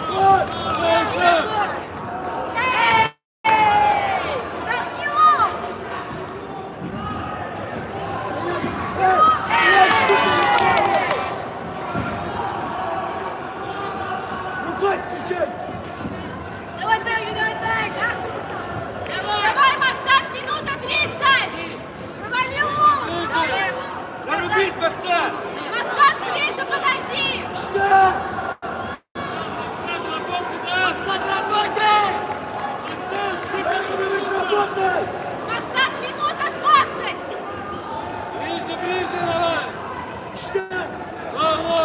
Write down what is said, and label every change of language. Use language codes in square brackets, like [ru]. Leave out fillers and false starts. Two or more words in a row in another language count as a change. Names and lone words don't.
[ru] Вот! Рукой встречай! Давай дальше, давай дальше! Давай, Максат, минута 30! Провалил! Зарубись, Максат! Максат, ближе подойди! Что? Максим, работай, да. Максим, работай! Выигрываешь, работай! Максат, минута 20! Ближе, ближе, давай. Что? Лов,